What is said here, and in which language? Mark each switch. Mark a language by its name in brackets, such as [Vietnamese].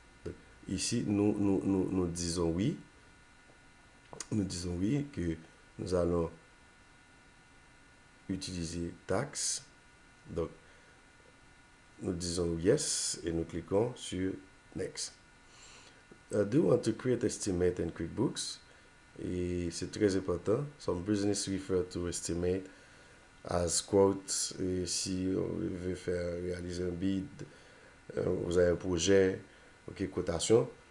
[French] Donc, ici, nous disons oui, que nous allons utiliser taxe. Donc, nous disons yes et nous cliquons sur Next. [English] Do you want to create estimate in QuickBooks? [French] Et c'est très important. [English] Some business refer to estimate as quote. [French] Et si on veut faire réaliser un bid, vous avez un projet, ok, cotation.